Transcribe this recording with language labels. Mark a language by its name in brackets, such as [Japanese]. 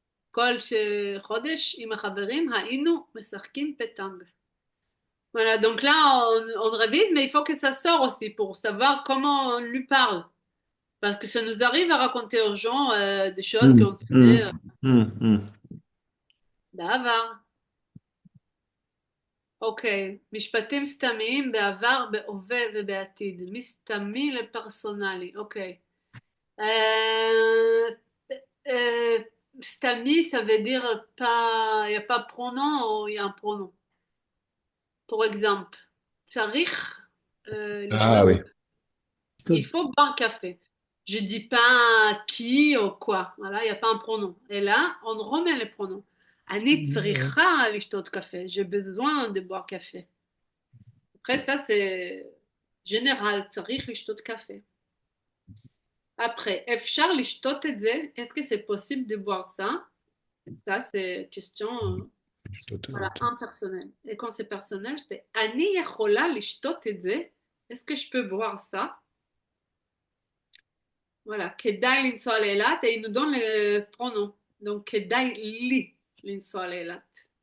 [Hebrew] כל חודש עם החברים היינו משחקים פטנג. [French] Voilà, donc là on révise, mais il faut que ça sorte aussi pour savoir comment on lui parle. Parce que ça nous arrive à raconter aux gens des choses qu'on faisait Hmm. [Hebrew] בעבר. אוקיי, משפטים סתמיים בעבר, בהווה ובעתיד. מסתמי לפרסונלי, אוקיי. [French] Euh, euh, stami, ça veut dire pas, il n'y a pas de pronom ou il y a un pronom. Pour exemple, [Hebrew] צריך Ah לשתות, [French] oui. il faut boire un café. Je dis pas qui ou quoi. Voilà, il n'y a pas un pronom. Et là, on remet les pronoms. [Hebrew] אני צריכה לשתות café. [French] J'ai besoin de boire café. Après, ça, c'est général. [Hebrew] צריך לשתות café. [French] Après, [Hebrew] אפשר לשתות את זה? [French] Est-ce que c'est possible de boire ça? Ça, c'est question voilà, impersonnelle. Et quand c'est personnel, c'est [Hebrew] אני יכולה לשתות את זה? [French] Est-ce que je peux boire ça? Voilà, [Hebrew] כדאי לנסוע לאילת, [French] et il nous donne le pronom. [Hebrew] Donc, כדאי לי לנסוע לאילת.